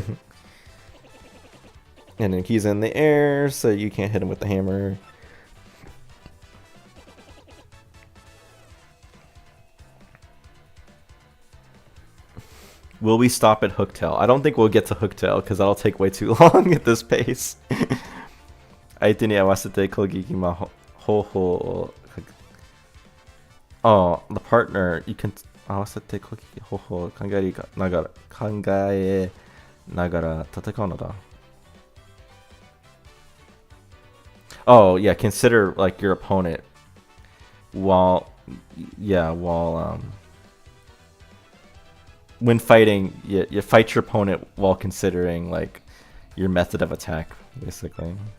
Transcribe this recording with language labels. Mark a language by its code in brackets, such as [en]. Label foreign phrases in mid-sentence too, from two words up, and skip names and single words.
[en] And then he's in the air, so you can't hit him with the hammer. Will we stop at Hooktail? I don't think we'll get to Hooktail because that'll take way too long at this pace. [ja] 相手に合わせて攻撃ま方法. [en] Oh, the partner, you can [ja] 合わせて攻撃方法考えながら戦うのだ. [en] Oh, yeah, consider like your opponent while when fighting, you fight your opponent while considering like your method of attack, basically.